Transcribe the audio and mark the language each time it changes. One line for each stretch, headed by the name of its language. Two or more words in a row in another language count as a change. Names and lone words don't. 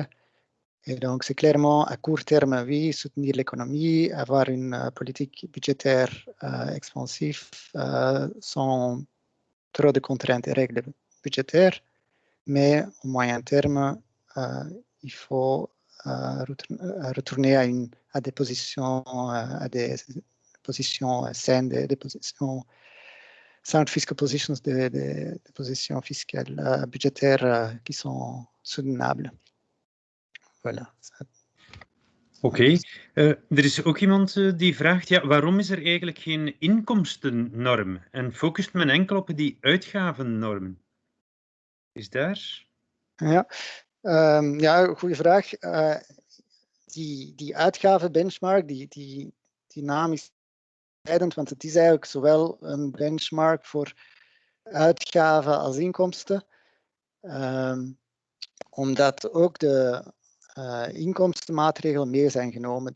French: Et donc c'est clairement à court terme, oui, soutenir l'économie, avoir une politique budgétaire expansive sans trop de contraintes et règles budgétaires, mais au moyen terme, il faut retourner à des positions saines, des positions
English: sound fiscal positions,
French: des positions fiscales budgétaires qui sont soutenables. Voilà. Oké.
Dutch: Er is ook iemand die vraagt, ja, waarom is er eigenlijk geen inkomstennorm en focust men enkel op die uitgavennorm? Is daar? Ja, goede vraag. Die uitgavenbenchmark, die naam is leidend, want het is eigenlijk zowel een benchmark voor uitgaven als inkomsten, omdat ook de inkomstenmaatregelen mee zijn genomen.